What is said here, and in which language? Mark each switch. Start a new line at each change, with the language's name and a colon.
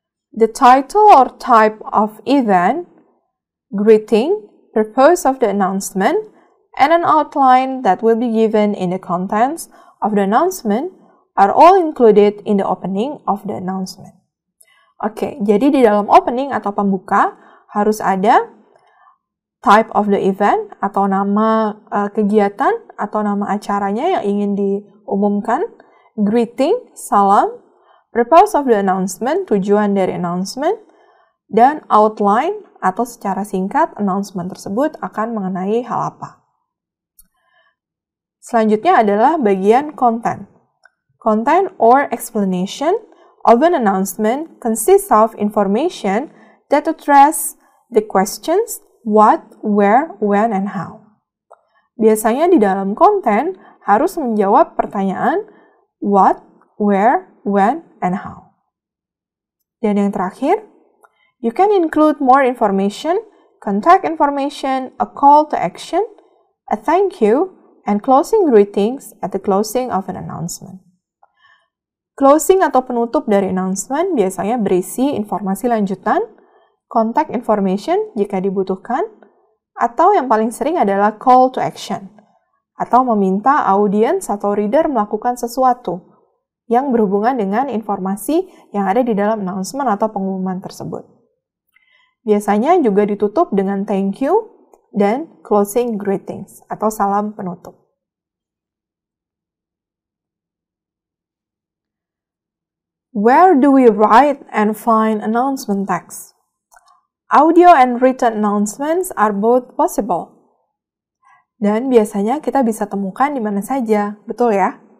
English: The title or type of event, greeting, purpose of the announcement, and an outline that will be given in the contents of the announcement are all included in the opening of the announcement.
Indonesian: Oke, jadi di dalam opening atau pembuka harus ada type of the event atau nama kegiatan atau nama acaranya yang ingin diumumkan, greeting, salam, purpose of the announcement, tujuan dari announcement, dan outline atau secara singkat announcement tersebut akan mengenai hal apa. Selanjutnya adalah bagian content.
English: Content or explanation of an announcement consists of information that address the questions what, where, when, and how.
Indonesian: Biasanya di dalam konten harus menjawab pertanyaan what, where, when, and how.
English: Dan yang terakhir, you can include more information, contact information, a call to action, a thank you, and closing greetings at the closing of an announcement.
Indonesian: Closing atau penutup dari announcement biasanya berisi informasi lanjutan, contact information jika dibutuhkan, atau yang paling sering adalah call to action, atau meminta audiens atau reader melakukan sesuatu yang berhubungan dengan informasi yang ada di dalam announcement atau pengumuman tersebut. Biasanya juga ditutup dengan thank you dan closing greetings atau salam penutup.
English: Where do we write and find announcement text? Audio and written announcements are both possible.
Indonesian: Dan biasanya kita bisa temukan di mana saja, betul ya?